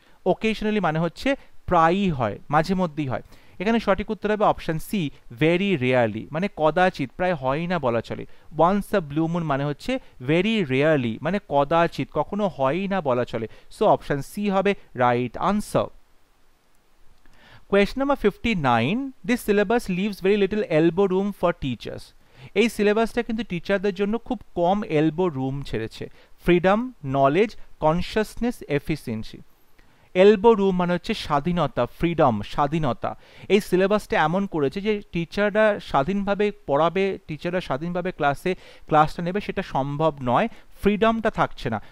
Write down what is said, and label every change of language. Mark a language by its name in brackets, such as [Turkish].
[Bangla] Occasionally মানে হচ্ছে প্রায়ই হয়, মাঝে মধ্যেই হয়। এখানে সঠিক উত্তর হবে অপশন সি, ভেরি রেয়ারলি, মানে কদাচিৎ, প্রায় হয় না বলা চলে। [English] once a blue moon [Bangla] মানে হচ্ছে ভেরি রেয়ারলি, মানে কদাচিৎ, কখনো হয় না বলা চলে। সো অপশন সি হবে right answer. [English] Question number 59, this syllabus leaves very little elbow room for teachers. [Bangla] এই সিলেবাসটা কিন্তু টিচারদের জন্য খুব কম এলবো রুম ছেড়েছে। Freedom, knowledge, consciousness, efficiency. Elbow room মানে হচ্ছে স্বাধীনতা, ফ্রিডম, স্বাধীনতা। এই সিলেবাসটা এমন করেছে যে টিচাররা স্বাধীনভাবে পড়াবে, টিচাররা স্বাধীনভাবে ক্লাসটা নেবে, সেটা সম্ভব নয়, ফ্রিডমটা থাকছে না।